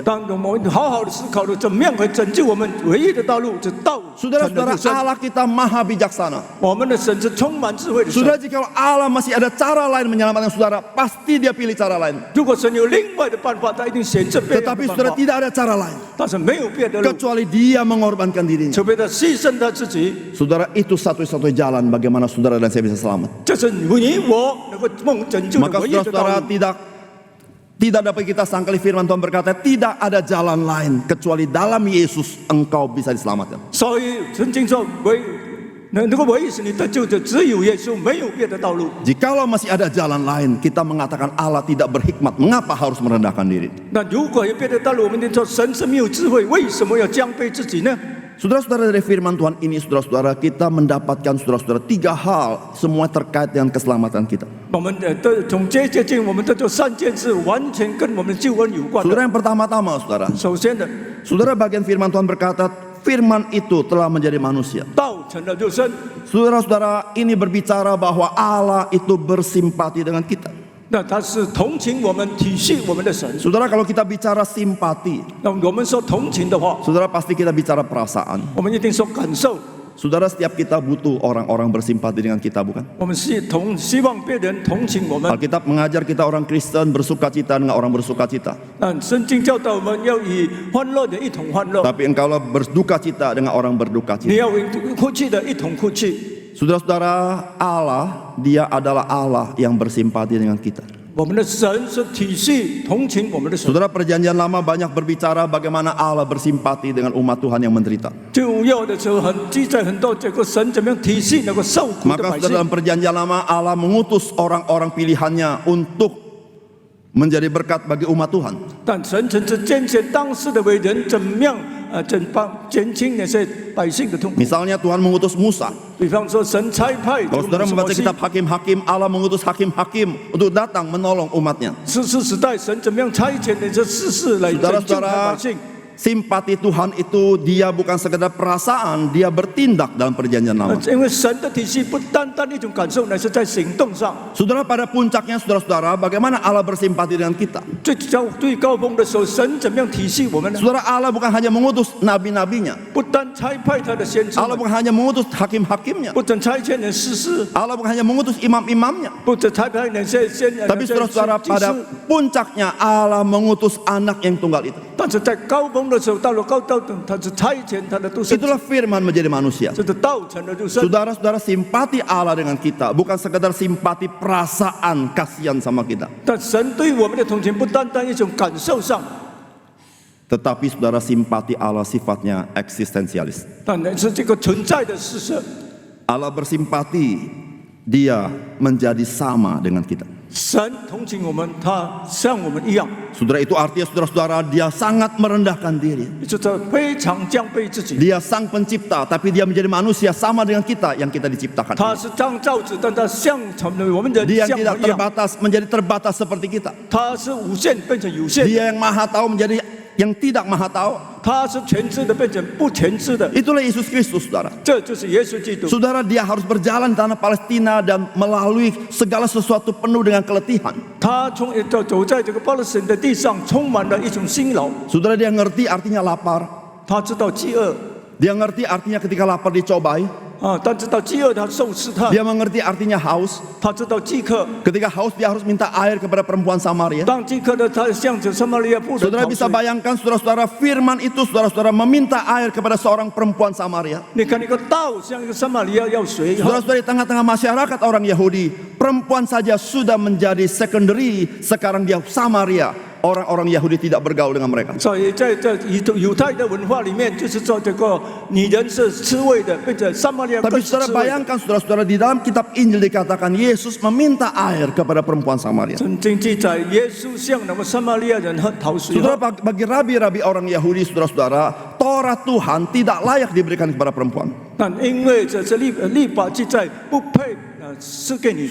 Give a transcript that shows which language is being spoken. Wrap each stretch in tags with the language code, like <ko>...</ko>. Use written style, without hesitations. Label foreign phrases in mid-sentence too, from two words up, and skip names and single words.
<zh>当我们好好的思考了怎么样可以拯救我们，唯一的道路是道成了</zh> <id>Saudara-saudara,</id> <zh>肉身。</zh> <id>Allah kita maha bijaksana.</id> <zh>我们的神是充满智慧的神。</zh> <id>Saudara, jika Allah masih ada cara lain menyelamatkan saudara, pasti dia pilih cara lain.</id> <zh>如果神有另外的办法，他一定选择别样</zh> <id>Tetapi</id> <zh>的</zh> <id>saudara</id> <zh>办法。</zh> <id>tidak ada cara lain</id> <zh>但是没有别的路，</zh> <id>kecuali dia mengorbankan dirinya.</id> <zh>除非他牺牲他自己。</zh> <id>Saudara, itu satu-satunya jalan bagaimana saudara dan saya bisa selamat.</id> <zh>这是你我能够蒙拯救的</zh> <id>Maka</id> <zh>唯一的道</zh> <id>saudara-saudara</id> <zh>路。</zh> <id>tidak dapat kita sangkali firman Tuhan berkata tidak ada jalan lain kecuali dalam Yesus engkau bisa diselamatkan.</id> <zh>所以圣经说能够唯一使你得救的只有耶稣，没有别的道路。</zh> <id>Jikalau masih ada jalan lain, kita mengatakan Allah tidak berhikmat. Mengapa harus merendahkan diri?</id> <zh>那如果有别的道路，我们就说神是没有智慧，为什么要降卑自己呢？</zh> <id>Saudara-saudara, dari firman Tuhan ini, saudara-saudara, kita mendapatkan saudara-saudara 3 hal semua terkait dengan keselamatan kita.</id> <zh>我们从接近我们的这3件事，完全跟我们的救恩有关的。</zh> <id>Saudara, yang pertama-tama, saudara,</id> <zh>首先的，</zh> <id>saudara, bagian firman Tuhan berkata firman itu telah menjadi manusia.</id> <zh>道成了肉身。</zh> <id>Saudara-saudara, ini berbicara bahwa Allah itu bersimpati dengan kita.</id> <zh>那他是同情我们、体恤我们的神。</zh> <id>Saudara, kalau kita bicara simpati,</id> <zh>那我们说同情的话，</zh> <id>saudara pasti kita bicara perasaan.</id> <zh>我们一定说感受。</zh> <id>Saudara, setiap kita butuh orang-orang bersimpati dengan kita, bukan?</id> <zh>我们希望别人同情我们。</zh> <id>Alkitab mengajar kita orang Kristen bersuka cita dengan orang bersuka cita.</id> <zh>那圣经教导我们要以欢乐的一同欢乐，</zh> <id>Tapi engkaulah berduka cita dengan orang berduka</id> <zh>你</zh> <id>cita.</id> <zh>要以哭泣的一同哭泣。</zh> <id>Saudara-saudara, Allah, dia adalah Allah yang bersimpati dengan kita.</id> <zh>我们的神是体恤同情我们的神。</zh> <id>Saudara, perjanjian lama banyak berbicara bagaimana Allah bersimpati dengan umat Tuhan yang menderita.</id> <zh>旧约的时候记载很多这个神怎么样体恤那个受苦的</zh> <id>Maka</id> <zh>百</zh> <id>saudara,</id> <zh>姓。</zh> <id>dalam perjanjian lama Allah mengutus orang-orang pilihannya untuk menjadi berkat bagi umat Tuhan.</id> <zh>但神曾是拣选当时的伟人，怎么样减轻那些百姓的痛苦。</zh> <id>Misalnya Tuhan mengutus Musa.</id> <zh>比方说，神差派</zh> <id>Kalau saudara membaca kitab Hakim-Hakim, Allah mengutus hakim-hakim untuk datang menolong umatnya.</id> <zh>士师时代，神怎么样差遣那些士师来拯救他</zh> <id>Saudara-saudara,</id> <zh>百姓？</zh> <id>simpati Tuhan itu dia bukan sekedar perasaan, dia bertindak dalam perjanjian lama.</id> <zh>因为神的体系不单单一种感受，乃是在行动上。</zh> <id>Saudara, pada puncaknya saudara-saudara, bagaimana Allah bersimpati dengan kita?</id> <zh>最高峰的时候，神怎么样体系我们呢？</zh> <id>Saudara, Allah bukan hanya mengutus nabi-nabinya,</id> <zh>不单差派他的先知</zh> <id>Allah</id> <zh>们，</zh> <id>bukan hanya mengutus hakim-hakimnya,</id> <zh>不单差遣人士师，</zh> <id>Allah bukan hanya mengutus imam-imamnya.</id> <zh>不单差派那些</zh> <id>Tapi saudara-saudara,</id> <zh>祭</zh> <id>pada</id> <zh>司。</zh> <id>puncaknya Allah mengutus anak yang tunggal itu.</id> <zh>但是在高峰的时候，到了高道等，他是差遣他的独生子，</zh> <id>Itulah firman menjadi manusia.</id> <zh>这是道成的肉身。</zh> <id>Saudara-saudara, simpati Allah dengan kita bukan sekedar simpati perasaan kasihan sama kita,</id> <zh>但神对我们的同情不单单一种感受上，</zh> <id>tetapi saudara, simpati Allah sifatnya eksistensialis.</id> <zh>但是这个存在的事实。</zh> <id>Allah bersimpati, dia menjadi sama dengan kita.</id> <zh>神同情我们，他像我们一样，</zh> <id>Saudara, itu artinya saudara-saudara, dia sangat merendahkan diri.</id> <zh>就是非常降卑自己。</zh> <id>Dia sang pencipta, tapi dia menjadi manusia sama dengan kita yang kita diciptakan.</id> <zh>他是创造者，但他像我们人</zh> <id>Dia</id> <zh>像</zh> <id>yang</id> <zh>我</zh> <id>tidak</id> <zh>们一样，</zh> <id>terbatas menjadi terbatas seperti kita.</id> <zh>他是无限变成有限，</zh> <id>Dia yang maha tahu menjadi yang tidak maha tahu.</id> <zh>他是全知的变成不全知的，</zh> <id>Itulah Yesus Kristus, saudara.</id> <zh>这就是耶稣基督。</zh> <id>Saudara, dia harus berjalan di tanah Palestina dan melalui segala sesuatu penuh dengan keletihan.</id> <zh>他走在这个巴勒斯坦的地上，充满了一种辛劳。</zh> <id>Saudara, dia ngerti artinya lapar.</id> <zh>他知道饥饿</zh> <id>Dia ngerti artinya ketika lapar dicobai.</id> <zh>他知道饥饿，他受试探，</zh> <id>Dia mengerti artinya haus.</id> <zh>他知道饥渴。</zh> <id>Ketika haus, dia harus minta air kepada perempuan Samaria.</id> <zh>当饥渴的他向着撒玛利亚妇人</zh> <id>Saudara</id> <zh>讨</zh> <id>bisa</id> <zh>水。</zh> <id>bayangkan, saudara-saudara, firman itu saudara-saudara meminta air kepada seorang perempuan Samaria.</id> <zh>你看那个道像一个撒玛利亚要水，</zh> <id>Saudara-saudara, di tengah-tengah masyarakat orang Yahudi, perempuan saja sudah menjadi secondary. Sekarang dia Samaria. Orang-orang Yahudi tidak bergaul dengan mereka.</id> <zh>所以在犹太的文化里面，就是说这个女人是吃味的，并且撒玛利亚</zh> <id>Tapi</id> <zh>更是</zh> <id>saudara</id> <zh>吃味的。</zh> <id>bayangkan, saudara-saudara, di dalam kitab Injil dikatakan Yesus meminta air kepada perempuan Samaria.</id> <zh>圣经记载，耶稣向那个撒玛利亚人喝讨水。</zh> <id>Saudara, bagi rabi-rabi orang Yahudi, saudara-saudara, Taurat Tuhan tidak layak diberikan kepada perempuan.</id> <zh>但因为这律法记载不配是给女人</zh>